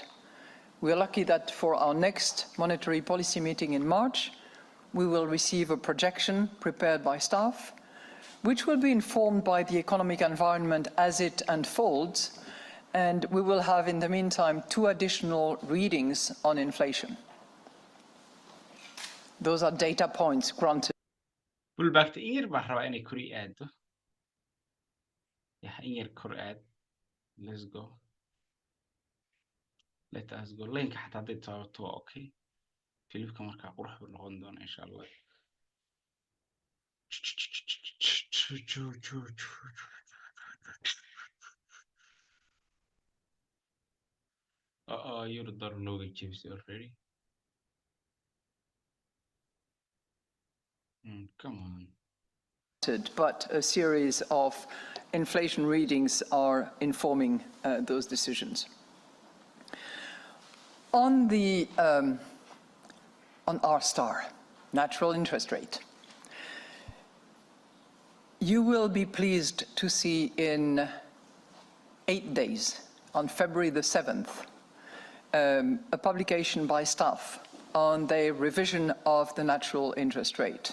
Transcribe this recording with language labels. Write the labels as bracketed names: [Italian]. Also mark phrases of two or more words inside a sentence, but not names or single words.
[English] We are lucky that for our next monetary policy meeting in March, we will receive a projection prepared by staff, which will be informed by the economic environment as it unfolds, and we will have in the meantime 2 additional readings on inflation. Those are data points granted. [Somali] Pullback in yar baan rabaa inay kor ii aado. In yar kor aad. [English] Let's go. Let us go. [Somali] Linka xataa hadday taabato waa okay. Filibka markaa qurux buu noqon doona [Arabic] insha Allah. [English] You're the [Somali] looga jebisay [English] already. Come on. But a series of inflation readings are informing those decisions. On the on R*, natural interest rate, you will be pleased to see in 8 days, on February the 7th, a publication by staff on the revision of the natural interest rate.